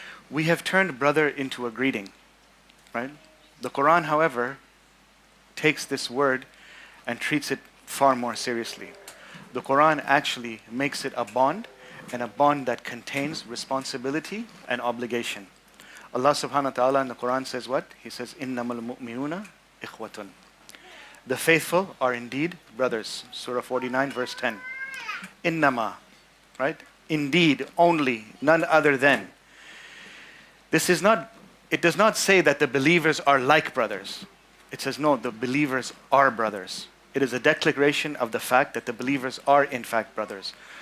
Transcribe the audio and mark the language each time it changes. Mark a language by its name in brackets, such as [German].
[English] We have turned brother into a greeting, right? The Quran, however, takes this word and treats it far more seriously. The Quran actually makes it a bond, and a bond that contains responsibility and obligation. Allah subhanahu wa ta'ala in the Quran says what? He says, [Arabic] إِنَّمَا الْمُؤْمِنُونَ إِخْوَةٌ. [English] The faithful are indeed brothers. Surah 49, verse 10. Innama, right? Indeed, only, none other than. It does not say that the believers are like brothers. It says, no, the believers are brothers. It is a declaration of the fact that the believers are in fact brothers.